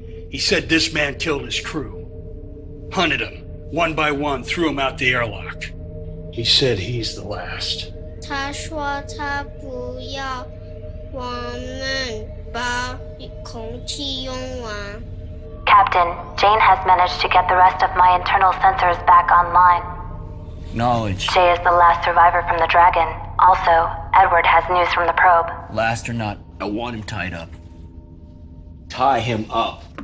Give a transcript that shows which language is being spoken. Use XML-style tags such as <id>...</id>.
<en>He said this man killed his crew. Hunted them, one by one, threw them out the airlock. He said he's the last.</en> <zh>他说他不要我们把空气用完。</zh> <en>Captain, Jane has managed to get the rest of my internal sensors back online. Knowledge. Jay is the last survivor from the Dragon. Also, Edward has news from the probe. Last or not, I want him tied up. Tie him up.</en>